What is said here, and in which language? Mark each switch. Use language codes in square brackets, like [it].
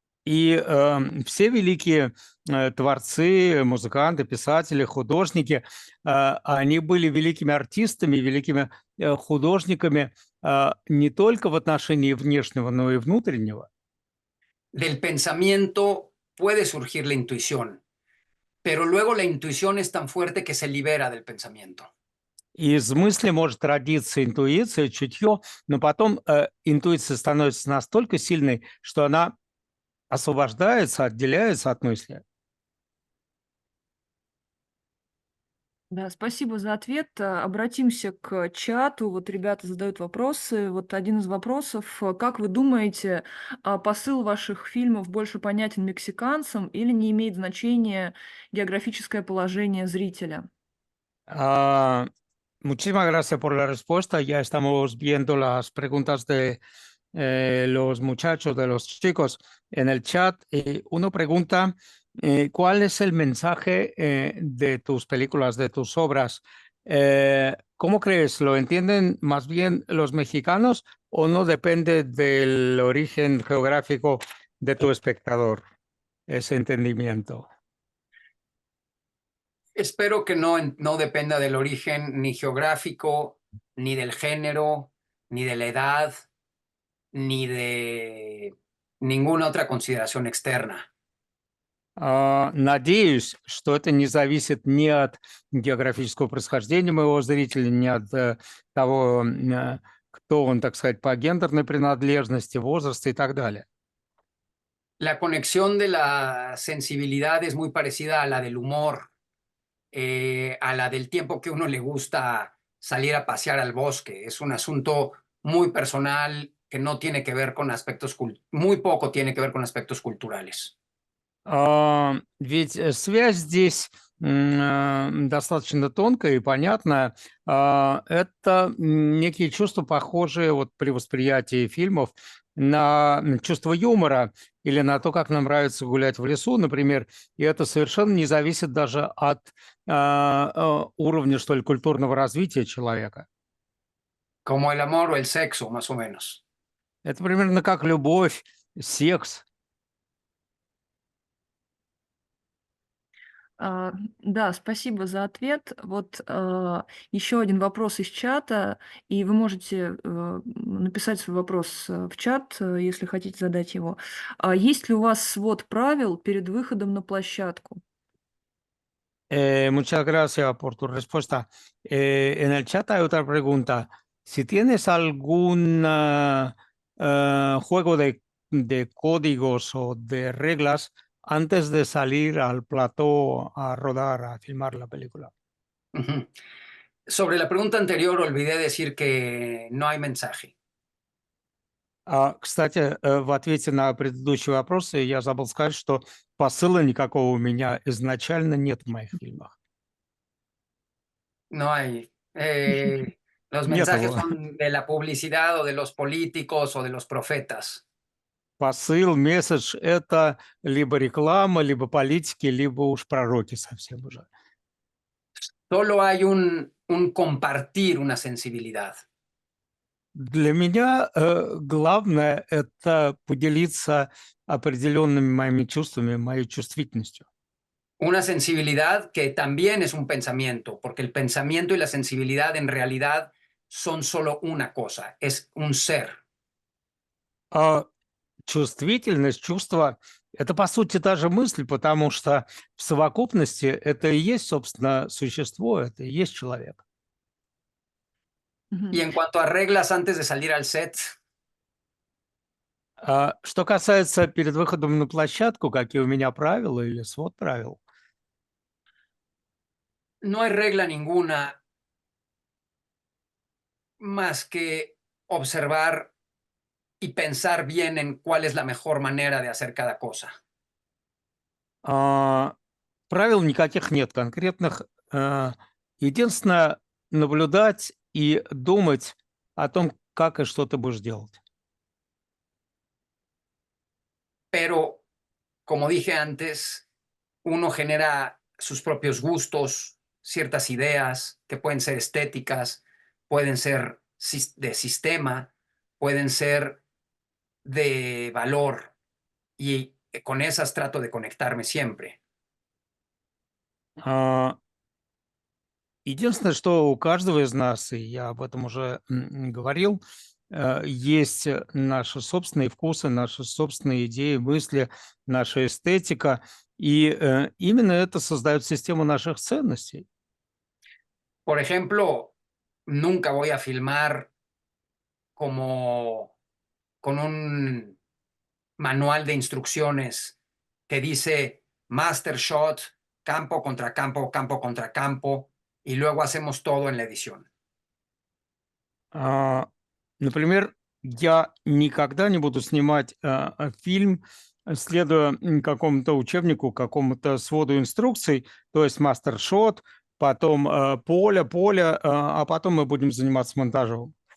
[ru] И все великие творцы, музыканты, писатели, художники, они были великими артистами, великими художниками не только в отношении внешнего, но и внутреннего. [es] Del pensamiento puede surgir la intuición, pero luego la intuición es tan fuerte que se libera del pensamiento. [ru] Из мысли может родиться интуиция, чутье, но потом интуиция становится настолько сильной, что она освобождается, отделяется от мысли. Да, спасибо за ответ. Обратимся к чату. Вот ребята задают вопросы. Вот один из вопросов. Как вы думаете, посыл ваших фильмов больше понятен мексиканцам или не имеет значения географическое положение зрителя? [es] Muchísimas gracias por la respuesta. Ya estamos viendo las preguntas de los muchachos, de los chicos en el chat. Uno pregunta, ¿cuál es el mensaje de tus películas, de tus obras? ¿Cómo crees? ¿Lo entienden más bien los mexicanos o no depende del origen geográfico de tu espectador, ese entendimiento? Espero que no dependa del origen ni geográfico, ni del género, ni de la edad, ni de ninguna otra consideración externa. [ru] Надеюсь, что это не зависит ни от географического происхождения моего зрителя, ни от того, кто он, так сказать, по гендерной принадлежности, возраста и так далее. [es] La conexión de la sensibilidad es muy parecida a la del humor, a la del tiempo que uno le gusta salir a pasear al bosque. Es un asunto muy personal que no tiene que ver con aspectos, muy poco tiene que ver con aspectos culturales. [ru] Ведь связь здесь достаточно тонкая и понятная. Это некие чувства, похожие вот при восприятии фильмов, на чувство юмора или на то, как нам нравится гулять в лесу, например, и это совершенно не зависит даже от уровня, что ли, культурного развития человека. [es] como el amor o el sexo, más o menos. [ru] Это примерно как любовь, секс. Да, спасибо за ответ. Вот еще один вопрос из чата, и вы можете написать свой вопрос в чат, если хотите задать его. Есть ли у вас свод правил перед выходом на площадку? [es] Muchas gracias por tu respuesta. En el chat hay otra pregunta. Si tienes algún juego de códigos o de reglas antes de salir al plató a rodar, a filmar la película. Ujú. Sobre la pregunta anterior, olvidé decir que no hay mensaje. [ru] Кстати, в ответе на предыдущий вопрос я забыл сказать, что посыла никакого у меня изначально нет в моих фильмах. [es] No hay. Los [ru] Нет [es] mensajes [ru] его. [es] son de la publicidad o de los políticos o de los profetas. [ru] Посыл, месседж – это либо реклама, либо политики, либо уж пророки совсем уже. [es] Solo hay un compartir una sensibilidad. [ru] Для меня главное – это поделиться определенными моими чувствами, моей чувствительностью. [es] Una sensibilidad que también es un pensamiento, porque el pensamiento y la sensibilidad en realidad son solo una cosa, es un ser. [ru] А чувствительность, чувство – это, по сути, та же мысль, потому что в совокупности это и есть, собственно, существо, это и есть человек. [es] Y en cuanto a reglas antes de salir al set, [ru] Что касается перед выходом на площадку, какие у меня правила или свод правил, [es] no hay regla ninguna más que observar y pensar bien en cuál es la mejor manera de hacer cada cosa. [ru] правил никаких нет конкретных. Единственное, наблюдать и думать о том, как и что ты будешь делать. [es] Pero, como dije antes, uno genera sus propios gustos, ciertas ideas que pueden ser estéticas, pueden ser de sistema, pueden ser de valor, y con esas trato de conectarme siempre. [ru] Единственное, что у каждого из нас, и я об этом уже говорил, есть наши собственные вкусы, наши собственные идеи, мысли, наша эстетика, и именно это создает систему наших ценностей. [es] Por ejemplo, nunca voy a filmar como con un manual de instrucciones que dice master shot, campo contra campo, campo contra campo, y luego hacemos todo en la edición. [ru] Например, я никогда не буду снимать фильм, следуя какому-то учебнику, какому-то своду инструкций, то есть мастер-шот, потом поле, а потом мы будем заниматься монтажом.